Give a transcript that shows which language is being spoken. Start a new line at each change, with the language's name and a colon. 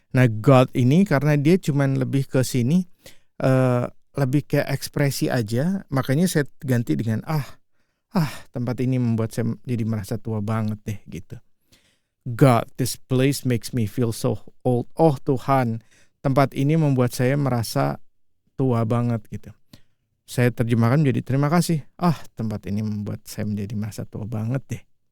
Indonesian: Nah, God ini karena dia cuman lebih ke sini, lebih kayak ekspresi aja, makanya saya ganti dengan tempat ini membuat saya jadi merasa tua banget deh gitu.
English: God, this place makes me feel so old.
Indonesian: Oh Tuhan, tempat ini membuat saya merasa tua banget gitu. Saya terjemahkan menjadi terima kasih. Tempat ini membuat saya menjadi merasa tua banget deh.